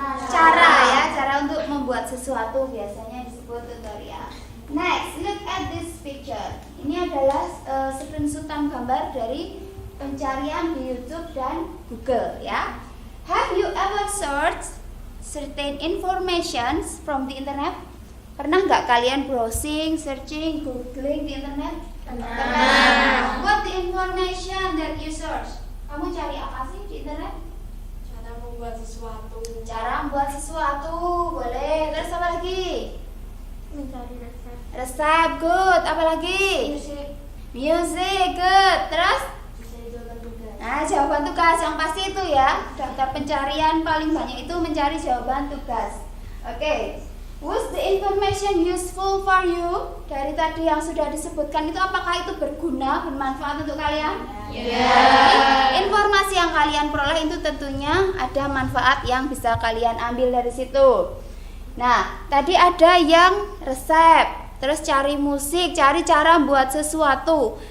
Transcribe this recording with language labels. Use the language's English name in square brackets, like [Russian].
[Indonesian] Cara ya, cara untuk membuat sesuatu biasanya disebut tutorial. [English] Next, look at this picture. [Indonesian] Ini adalah screenshotan gambar dari pencarian di YouTube dan Google ya. [English] Have you ever searched certain informations from the internet? [Indonesian] Pernah nggak kalian browsing, searching, googling di internet? Pernah. [English] What the information that you search? [Indonesian] Kamu cari apa sih di internet? Cara membuat sesuatu. Cara membuat sesuatu, boleh. Terus apa lagi? Mencari resep. Resep, good. Apa lagi? Music, good. Terus? Nah, jawaban tugas yang pasti itu ya. Daftar pencarian paling banyak itu mencari jawaban tugas. Oke. [English] Was the information useful for you? [Indonesian] Dari tadi yang sudah disebutkan itu, apakah itu berguna, bermanfaat untuk kalian? [English] Yeah. [Indonesian] Informasi yang kalian peroleh itu tentunya ada manfaat yang bisa kalian ambil dari situ. Nah, tadi ada yang resep, terus cari musik, cari cara buat sesuatu.